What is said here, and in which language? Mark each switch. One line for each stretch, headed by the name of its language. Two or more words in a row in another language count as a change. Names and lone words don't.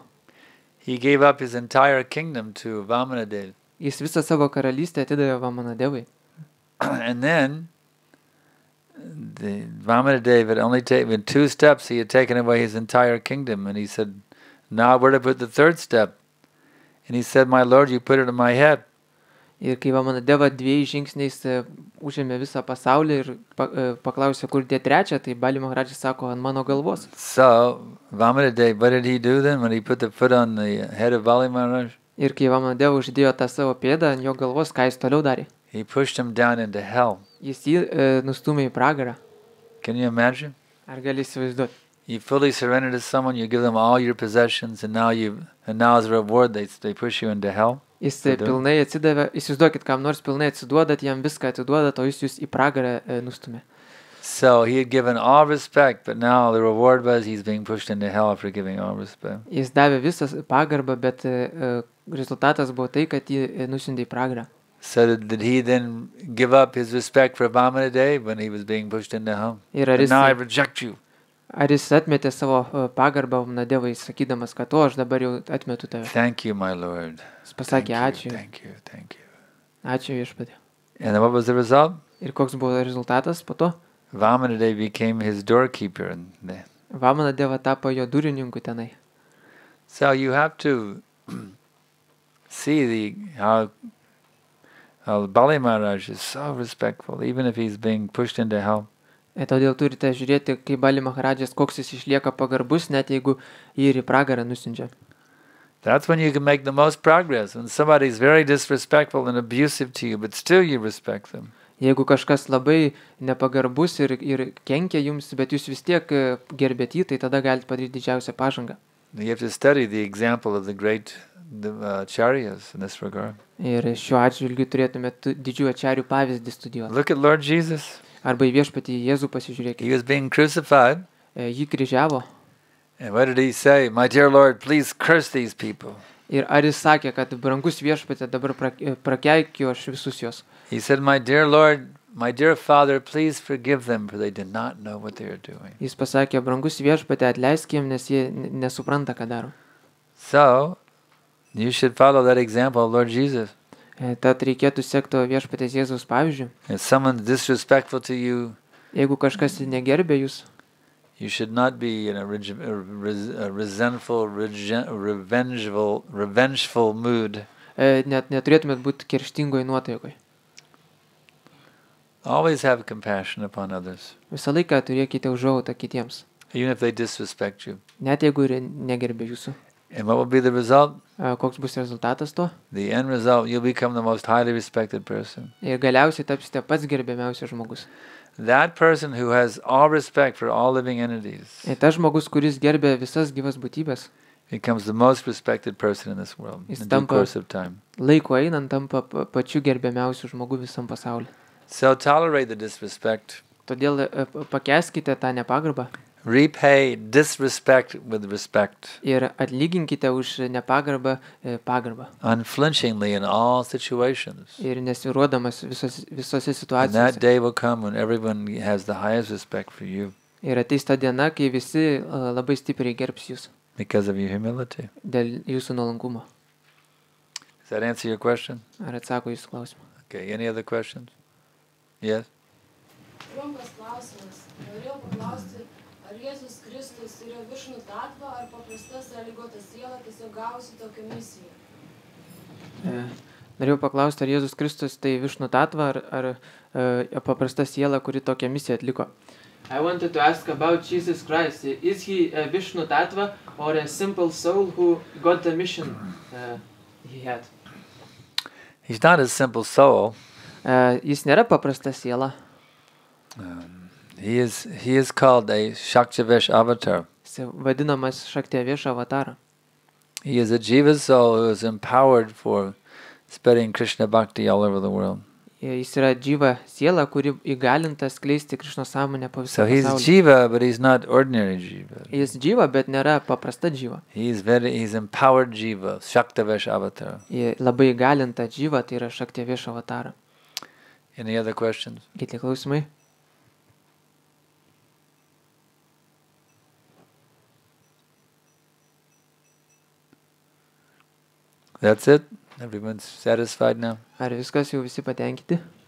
English: He gave up his entire kingdom to Vamanadev.
Lithuanian: Jis visą savo karalystę atidavė Vamanadevui.
English: And then the Vamanadev had only taken 2 steps, he had taken away his entire kingdom, and he said, now where to put the 3rd step? And he said, my Lord, you put it on my head.
Lithuanian: Ir kai Vamanadeva 2 žingsniais užėmė visą pasaulį ir paklausė, kur dėti 3, tai Bali Maharajas sako, ant mano galvos.
English: So Vamanadev, what did he do then when he put the foot on the head of Bali Maharaj?
Lithuanian: Ir kai Vamanadeva uždėjo tą savo pėdą ant jo galvos, ką jis toliau darė?
English: He pushed him down into hell.
Lithuanian: Jis jį nustumė į pragarą.
English: Can you imagine?
Lithuanian: Ar gali įsivaizduoti?
English: You fully surrender to someone, you give them all your possessions, and now as a reward they push you into hell.
Lithuanian: Jis pilnai atsidavė, įsivaizduokit, kam nors pilnai atsiduodat, jam viską atiduodat, o jis jūs į pragarą nustumė.
English: So he had given all respect, but now the reward was he's being pushed into hell for giving all respect.
Lithuanian: Jis davė visą pagarbą, bet rezultatas buvo tai, kad jį nusiuntė į pragarą.
English: So did he then give up his respect for Vamanadev when he was being pushed into hell? And now I reject you.
Lithuanian: Ar jis atmetė savo pagarbą Vamanadevai, sakydamas, kad aš dabar jau atmetu tave?
English: Thank you, my Lord.
Lithuanian: Jis pasakė, ačiū.
English: Thank you.
Lithuanian: Ačiū viešpatie.
English: And then what was the result?
Lithuanian: Ir koks buvo rezultatas po to?
English: Vamanadev became his doorkeeper.
Lithuanian: Vamanadeva tapo jo durininku tenai.
English: So you have to see how Bali Maharaj is so respectful, even if he's being pushed into hell.
Lithuanian: Todėl turite žiūrėti, kaip Bali Maharajas, koks jis išlieka pagarbus, net jeigu jį ir į pragarą nusiunčia.
English: That's when you can make the most progress. When somebody is very disrespectful and abusive to you, but still you respect them.
Lithuanian: Jeigu kažkas labai nepagarbus ir kenkia jums, bet jūs vis tiek gerbėt jį, tai tada galite padaryti didžiausią pažangą.
English: You have to study the example of the great acharyas in this regard.
Lithuanian: Ir šiuo atžvilgiu turėtumėte didžiųjų acharyų pavyzdį studijuoti.
English: Look at Lord Jesus.
Lithuanian: Arba į viešpatį Jėzų pasižiūrėkite.
English: He was being crucified.
Lithuanian: Jį kryžiavo.
English: And what did he say? My dear Lord, please curse these people.
Lithuanian: Ir ar jis sakė, kad brangus viešpatė, dabar prakeikiu aš visus juos.
English: He said, my dear Lord, my dear Father, please forgive them, for they did not know what they are doing.
Lithuanian: Jis pasakė, brangus viešpatė, atleisk jiem, nes jie nesupranta, ką daro.
English: So, you should follow that example of Lord Jesus.
Lithuanian: Tad reikėtų sekti viešpatės Jėzaus pavyzdžiu.
English: If someone's disrespectful to you,
Lithuanian: jeigu kažkas negerbė jūs,
English: you should not be in a resentful, revengeful mood.
Lithuanian: Net neturėtumėt būti kerštingoj nuotaikoj.
English: Always have compassion upon others.
Lithuanian: Visą laiką turėkite užuojautą kitiems.
English: Even if they disrespect you.
Lithuanian: Net jeigu ir negerbė jūsų.
English: And what will be the result?
Lithuanian: Koks bus rezultatas to?
English: The end result, you'll become the most highly respected person.
Lithuanian: Ir galiausiai tapsite pats gerbiamiausias žmogus.
English: That person who has all respect for all living entities.
Lithuanian: Tas žmogus, kuris gerbė visas gyvas būtybės,
English: becomes the most respected person in this world in due course of time.
Lithuanian: Laiko einant tampa pačiu gerbiamiausiu žmogu visam pasauliu.
English: So tolerate the disrespect.
Lithuanian: Todėl pakęskite tą nepagarbą.
English: Repay disrespect with respect.
Lithuanian: Ir atlyginkite už nepagarbą pagarbą.
English: Unflinchingly in all situations.
Lithuanian: Ir nesiruodamas visose situacijose.
English: And that day will come when everyone has the highest respect for you.
Lithuanian: Ir ateis ta diena, kai visi labai stipriai gerbs jūs.
English: Because of your humility.
Lithuanian: Dėl jūsų nuolankumo.
English: Does that answer your question?
Lithuanian: Ar atsako jūsų klausimą?
English: Okay, any other questions? Yes?
Lithuanian: Trumpas klausimas. Norėjau paklausti, ar Jėzus Kristus yra
Sanskrit: Višnu Tatva,
Lithuanian: ar paprasta sąlygota siela tiesiog gavusi tokią misiją? Norėjau paklausti, ar Jėzus Kristus tai
Sanskrit: Višnu Tatva,
Lithuanian: ar paprasta siela, kuri tokią misiją atliko.
English: I wanted to ask about Jesus Christ. Is he a
Sanskrit: Vishnu Tattva
English: or a simple soul who got the mission he had? He's not a simple soul.
Lithuanian: Jis nėra paprasta siela.
English: He is called a
Sanskrit: Shaktivesh avatar.
Lithuanian: Jis vadinamas
Sanskrit: Shaktivesh avatar.
English: He is a jiva soul who is empowered for spreading
Sanskrit: Krishna bhakti
English: all over the world.
Lithuanian: Jis yra jiva siela, kuri įgalinta skleisti Krishnos sąmonę po visą
English: So he's
Lithuanian: pasaulį.
English: jiva, but he's not ordinary jiva.
Lithuanian: Jis jiva, bet nėra paprasta jiva.
English: He's empowered jiva,
Sanskrit: Shaktivesh avatar.
Lithuanian: Labai įgalinta jiva, tai yra
Sanskrit: Shaktivesh avatar.
English: Any other questions?
Lithuanian: Kiti klausimai?
English: That's it? Everyone's satisfied now?
Lithuanian: Ar viskas jau visi patenkinti?